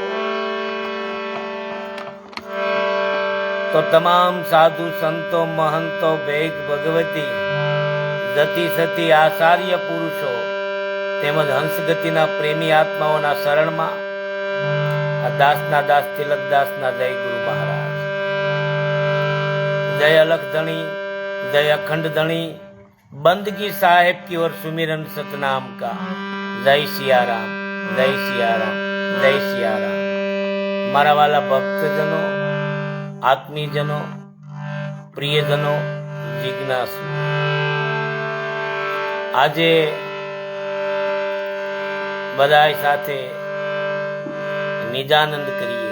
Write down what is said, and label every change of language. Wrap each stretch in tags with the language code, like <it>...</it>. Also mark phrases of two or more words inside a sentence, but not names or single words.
<gu>તો તમામ સાધુ સંતો મહંતો ભેગ ભગવતી જતી સતી આચાર્ય પુરુષો તેમજ હંસગતિના પ્રેમી આત્માઓના શરણમાં આ દાસના દાસ તિલકદાસના જય ગુરુ મહારાજ।</gu> <hi>जय अलख धनी जय अखंड धनी बंदगी साहेब की ओर सुमिरन सतनाम का। जय सियाराम जय सियाराम जय सियाराम।</hi> <gu>મારા વાલા ભક્તજનો આત્મીજનો પ્રિયજનો જિજ્ઞાસુ આજે બધાઈ સાથે નિજાનંદ કરીએ।</gu>